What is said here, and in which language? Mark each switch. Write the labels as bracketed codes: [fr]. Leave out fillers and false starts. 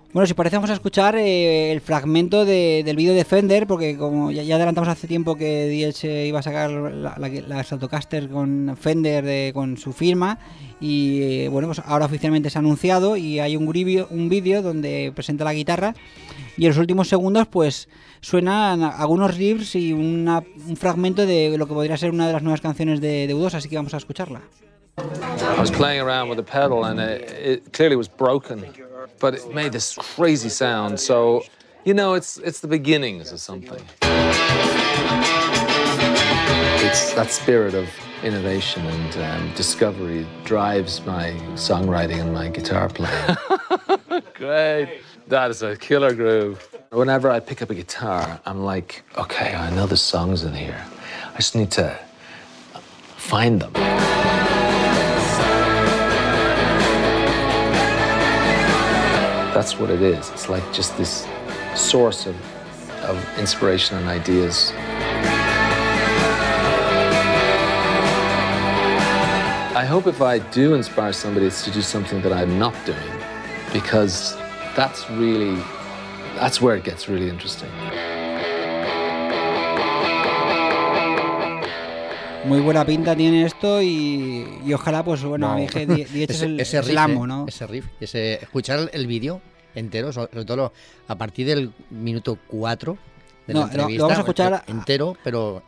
[es] Bueno, si parece, vamos a escuchar el fragmento del vídeo de Fender, porque como ya adelantamos hace tiempo que Diez iba a sacar la Stratocaster con Fender, con su firma, y bueno, pues ahora oficialmente se ha anunciado y hay un vídeo donde presenta la guitarra, y en los últimos segundos pues suenan algunos riffs y un fragmento de lo que podría ser una de las nuevas canciones de U2, así que vamos a escucharla. [en] I was playing around with the pedal and it clearly was broken, but it made this crazy sound. So, you know, it's the beginnings of something. It's that spirit of innovation and discovery drives my songwriting and my guitar playing. Great. That is a killer groove. Whenever I pick up a guitar, I'm like, okay, I know the songs in here. I just need to find them. That's what it is. It's like just this source of inspiration and ideas. I hope if I do inspire somebody, it's to do something that I'm not doing, because that's where it gets really interesting. [es] muy buena pinta tiene esto y ojalá, pues bueno, no. Dije, es ese riff, slamo, ¿no? Ese riff, ese, escuchar el vídeo entero, sobre todo a partir del minuto 4 de la entrevista, lo vamos a escuchar entero, pero...